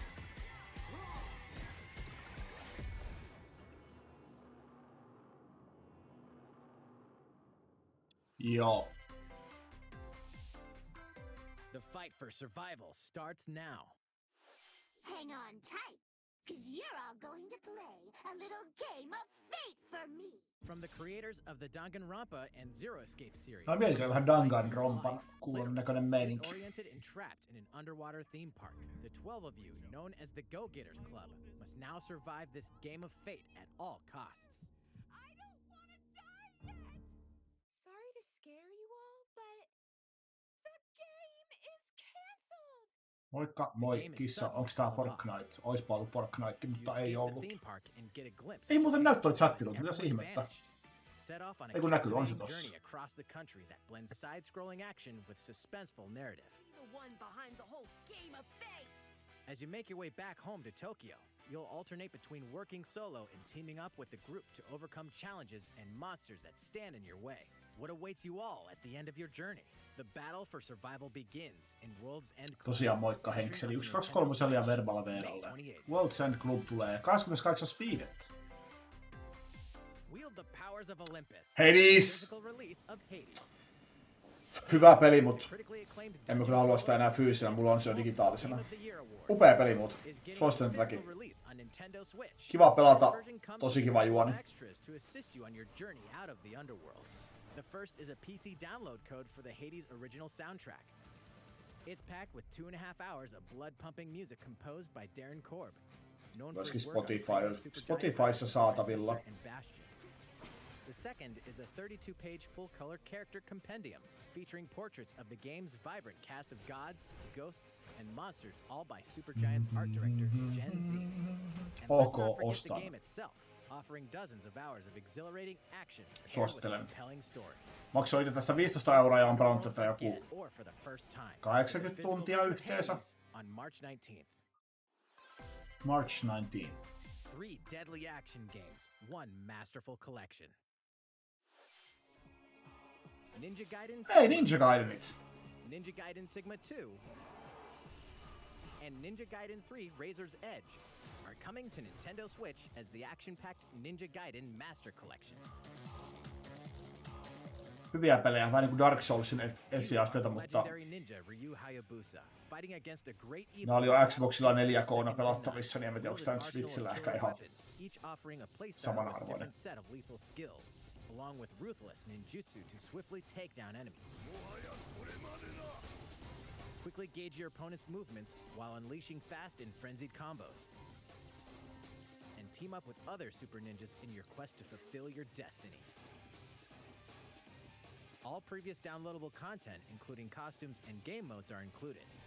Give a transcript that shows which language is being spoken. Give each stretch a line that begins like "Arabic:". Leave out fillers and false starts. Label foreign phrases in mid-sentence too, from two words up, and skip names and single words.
Finnish: Joo.
English: The fight for survival starts now. Hang on tight, cause you're all going to play a little game of fate for me! From the creators of the Danganronpa and Zero Escape series.
Finnish: No melkein vähän Danganronpan kuulon näköinen meininki.
English: Disoriented and trapped in an underwater theme park, the 12 of you, known as the Go-Getters Club, must now survive this game of fate at all costs. I don't want to die yet! Sorry to scare you all, but the game is canceled!
Finnish: Moikka, moi, kissa. Onks tää Fortnite? Oispa ollut Fortnite, mutta ei ollut. Ei muuten näy toi chattilut, mitäs ihmettä?
English: Set off on a
Finnish: Ei kun näkyy, on se
English: captivating
Finnish: tossa.
English: journey across the country that blends side-scrolling action with suspenseful narrative. The one behind the whole game of fate! As you make your way back home to Tokyo, you'll alternate between working solo and teaming up with the group to overcome challenges and monsters that stand in your way. What awaits you all at the end of your journey? The battle for survival begins in World's End Club.
Finnish: Tosiaan moikka Henkseli, 1, 2, 3 ja Verbala VRlle. World's End Club tulee 28.5.
English: Wield the powers of Olympus. Hades! Physical release of Hades.
Finnish: Hyvä peli, mut en mä kyllä halua sitä enää fyysisenä, mulla on se jo digitaalisena. Upea peli, mut suosittelen tätäkin. Kiva pelata, tosi kiva juoni.
English: The first is a PC download code for the Hades original soundtrack. It's packed with 2.5 hours of blood-pumping music composed by Darren Korb, known for his work on
Finnish: Spotifyssa saatavilla.
English: The second is a 32-page full-color character compendium featuring portraits of the game's vibrant cast of gods, ghosts, and monsters, all by Supergiant's art director Gen Z. And let's not forget the game itself, offering dozens of hours of exhilarating action paired with a compelling story.
Finnish: Maksoin itse tästä 15 € ja on pelannut tätä joku 80 tuntia yhteensä.
English: On March 19th. March 19th. 3 deadly action games, 1 masterful collection. Ninja Gaiden
Finnish: Hey, Ninja Gaidenit!
English: Ninja Gaiden Sigma 2 and Ninja Gaiden 3 Razor's Edge are coming to Nintendo Switch as the action-packed Ninja Gaiden Master Collection.
Finnish: Hyviä pelejä, vähän niinku Dark Soulsin ensiasteita, mutta ne oli jo Xboxilla 4K:na pelattavissa, niin en tiedä, onko tää nyt Switchillä ehkä ihan samanarvoinen.
English: along with ruthless ninjutsu to swiftly take down enemies. Quickly gauge your opponent's movements while unleashing fast and frenzied combos. And team up with other super ninjas in your quest to fulfill your destiny. All previous downloadable content, including costumes and game modes, are included.